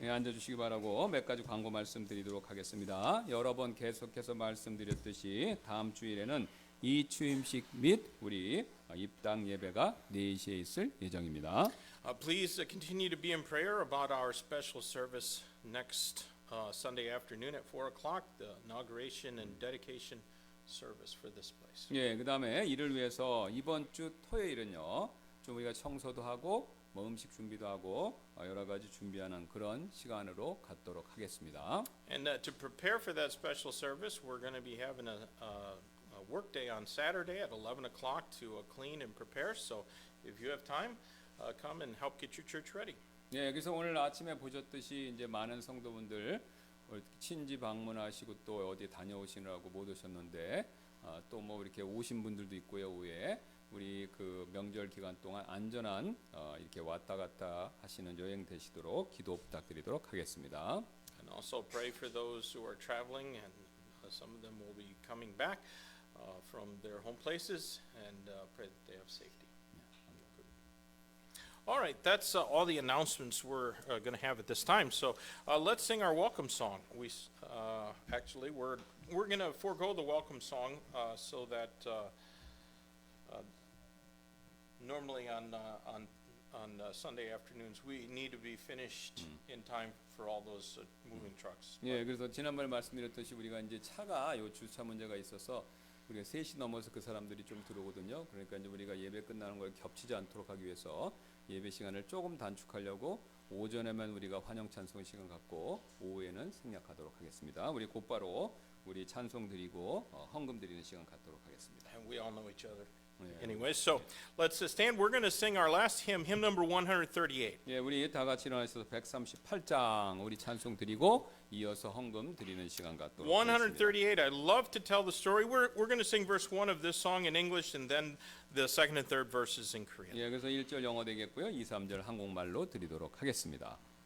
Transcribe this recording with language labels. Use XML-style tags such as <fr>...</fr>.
<ko>네, 앉아주시기 바라고 몇 가지 광고 말씀드리도록 하겠습니다. 여러 번 계속해서 말씀드렸듯이 다음 주일에는 이 추임식 및 우리 입당 예배가 4시에 있을 예정입니다.</ko> <en>Please continue to be in prayer about our special service next Sunday afternoon at 4 o'clock, the inauguration and dedication service for this place.</en> <ko>예, 그다음에 이를 위해서 이번 주 토요일은요, 좀 우리가 청소도 하고 뭐 음식 준비도 하고 여러 가지 준비하는 그런 시간으로 갖도록 하겠습니다.</ko> <en>And to prepare for that special service, we're going to be having a work day on Saturday at 11 o'clock to clean and prepare. So if you have time, come and help get your church ready.</en> <ko>예, 그래서 오늘 아침에 보셨듯이 이제 많은 성도분들 친지 방문하시고 또 어디 다녀오시느라고 못 오셨는데 또 뭐 이렇게 오신 분들도 있고요. 오후에 우리 그 명절 기간 동안 안전한 이렇게 왔다 갔다 하시는 여행 되시도록 기도 부탁드리도록 하겠습니다.</ko> <en>And also pray for those who are traveling, and some of them will be coming back from their home places, and pray that they have safety. All right, that's all the announcements we're going to have at this time. So let's sing our welcome song. Actually we're going to forego the welcome song so that normally on Sunday afternoons we need to be finished in time for all those moving trucks.</en> <ko>예, 그래서 지난번에 말씀드렸듯이 우리가 이제 차가 요 주차 문제가 있어서 우리가 3시 넘어서 그 사람들이 좀 들어오거든요. 그러니까 이제 우리가 예배 끝나는 걸 겹치지 않도록 하기 위해서 예배 시간을 조금 단축하려고 오전에만 우리가 환영 찬송 시간 갖고 오후에는 생략하도록 하겠습니다. 우리 곧바로 우리 찬송 드리고 헌금 드리는 시간 갖도록 하겠습니다.</ko> <en>And we all know each other.</en> <ko>예.</ko> <en>Anyway, so let's stand. We're going to sing our last hymn, hymn number 138.</en> <ko>예, 우리 다 같이 일어나서 138장 우리 찬송 드리고 이어서 헌금 드리는 시간 갖도록 하겠습니다.</ko> <en>138, I love to tell the story. We're going to sing verse 1 of this song in English and then the second and third verses in Korean.</en> <ko>예, 그래서 1절 영어 되겠고요. 2, 3절 한국말로 드리도록 하겠습니다.</ko>